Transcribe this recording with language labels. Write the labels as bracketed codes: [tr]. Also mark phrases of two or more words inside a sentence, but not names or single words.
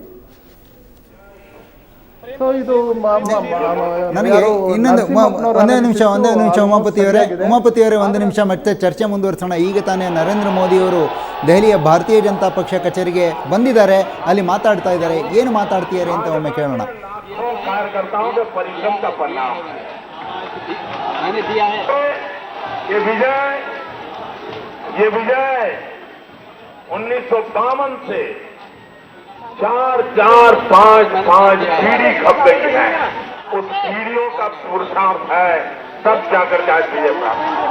[kn] ಸೊ ಇದು ನನಗೆ ಇನ್ನೊಂದು ಒಂದೇ ನಿಮಿಷ ಉಮಾಪತಿಯವರೇ ಒಂದು ನಿಮಿಷ ಮತ್ತೆ ಚರ್ಚೆ ಮುಂದುವರಿಸೋಣ. ಈಗ ತಾನೇ ನರೇಂದ್ರ ಮೋದಿಯವರು ದೆಹಲಿಯ ಭಾರತೀಯ ಜನತಾ ಪಕ್ಷ ಕಚೇರಿಗೆ ಬಂದಿದ್ದಾರೆ, ಅಲ್ಲಿ ಮಾತಾಡ್ತಾ ಇದ್ದಾರೆ. ಏನು ಮಾತಾಡ್ತಿದ್ದಾರೆ ಅಂತ ಒಮ್ಮೆ ಕೇಳೋಣ. [hi] ये विजय 1952 से 4-4-5-5 पीढ़ी खप गई है, उस पीढ़ियों का पुरुषार्थ है, तब जाकर आज विजय प्राप्त।